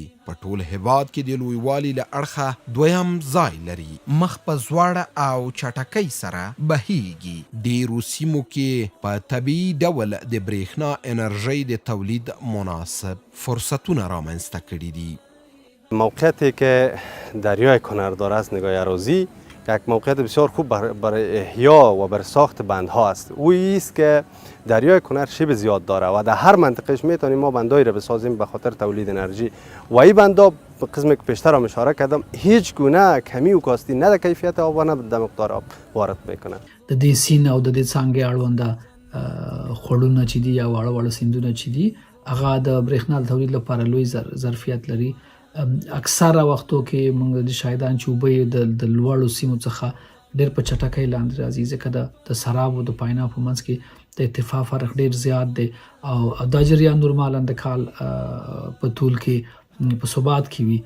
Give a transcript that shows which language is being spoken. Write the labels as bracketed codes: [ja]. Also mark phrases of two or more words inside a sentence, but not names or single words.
[ps] په ټول هیواد کې د لویوالي له اړخه دویم ځای لري. مخ په ځوړه او چټکۍ سره بهیږي. ډیرو سیمو کې په طبیعي ډول د برېښنا انرژۍ د تولید مناسب فرصتونه رامنځته کړي دي. [fa] موقعیتی که دریای کونړ داره از نگاه اراضی یک موقعیت بسیار خوب برای احیا و برای ساخت بندها است. او است که دریای کونړ شیب زیاد داره و در هر منطقهش میتونیم ما بندهایی را بسازیم به خاطر تولید انرژی و این بندا به قسمی که پیشتر هم اشاره کردم هیچ گونه کمی و کاستی نه در کیفیت آب و نه در مقدار آب وارد میکنه. [ps] د دې سیند او د دې څانګې اړونده خوړونه چې دي یا واړه واړه سیندونه چې دي هغه د برېښنا د تولید لپاره لوی ظرفیت لري. اکثره وختو کې موږ د شاهدان چې اوبه د لوړو سیمو څخه ډېر په چټکۍ لاندې راځي ځکه د سراب او د پاینا په منځ کې د ارتفاع فرق ډېر زیات دی او دا جریان نورمالاً د کال په طول کې په ثبات کې وي.